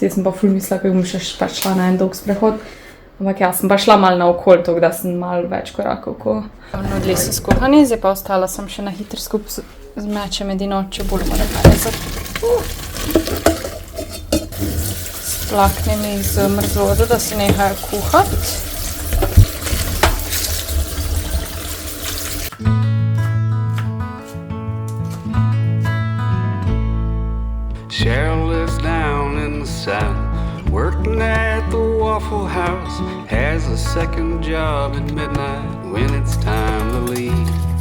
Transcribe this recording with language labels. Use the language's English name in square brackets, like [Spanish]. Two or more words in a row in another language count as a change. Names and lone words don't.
[Slovenian] Jaz sem pa ful mislila, kako bom še pač šla na en dolg sprehod. Ampak ja, sem pa šla malo na okol, tako da sem malo več korakov, ko nudli so skuhani, zdaj pa ostala sem še na hitro skupaj zmečem edino čebulo, moram narezati. Splaknem jih z mrzlo vodo, da se nehajo kuhati. [English] Cheryl lives down in the south, working at the Waffle House, has a second job at midnight when it's time to leave.